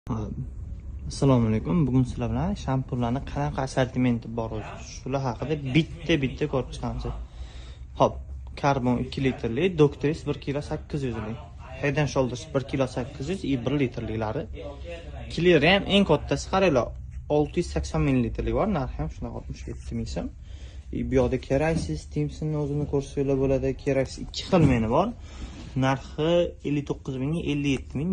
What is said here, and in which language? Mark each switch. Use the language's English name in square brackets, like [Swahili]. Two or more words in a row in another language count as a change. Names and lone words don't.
[Uzbek] Assalomu alaykum. Bugun sizlar bilan shampunlarning qanaqa assortimenti bor shular haqida bitta ko'rib chiqamiz. Hop, Carbon 2 litrli, Doctris 1 kg 800 lik. Head and Shoulders 1 kg 800 и 1 litrliklari. Clear ham eng kattasi qaranglar 680 ml bor, narxi ham shuna 67 ming so'm. Bu yoqda Kerasis Timsonning o'zini ko'rsanglar bo'ladi. Kerasis 2 xil meni bor. Narxi 59 mingga 57 ming.